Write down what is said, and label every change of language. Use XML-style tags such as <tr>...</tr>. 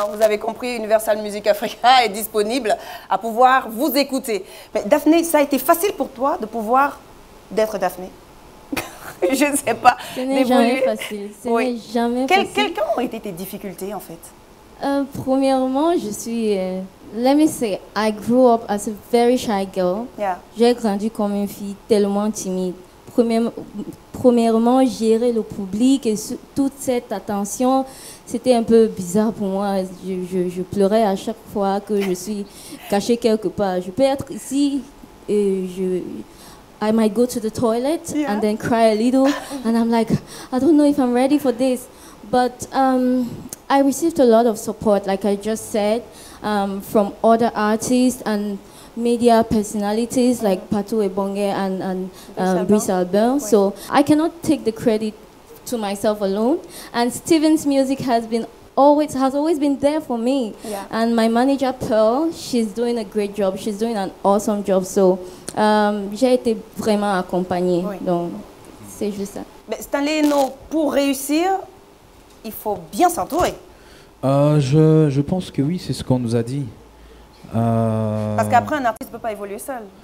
<fr>Vous avez compris, Universal Music Africa est disponible à pouvoir vous écouter. Mais Daphné, ça a été facile pour toi d'être Daphné? Je ne sais pas. Ce n'est jamais facile. Ce n'est jamais facile. Quelles ont été tes difficultés, en fait? Premièrement, je suis...</fr> <en>let me say, I grew up as a very shy girl. Yeah.</en> <fr>J'ai grandi comme une fille tellement timide. Premièrement, gérer le public et toute cette attention, c'était un peu bizarre pour moi. Je pleurais à chaque fois que je suis cachée quelque part. Je peux être ici et</fr> <en>I might go to the toilet and then cry a little, and I'm like, I don't know if I'm ready for this. But I received a lot of support, like I just said, from other artists and media personalities like Patou Ebonge and Brice Albert. Oui. So I cannot take the credit to myself alone. And Steven's music has always been there for me. Yeah. And my manager Pearl, she's doing a great job. She's doing an awesome job.</en> <fr>So j'ai été vraiment accompagnée. Oui. Donc c'est juste ça. Mais Stanley Hainaut, pour réussir, il faut bien s'entourer. Je pense que oui, c'est ce qu'on nous a dit. Parce qu'après, un artiste ne peut pas évoluer seul.</fr>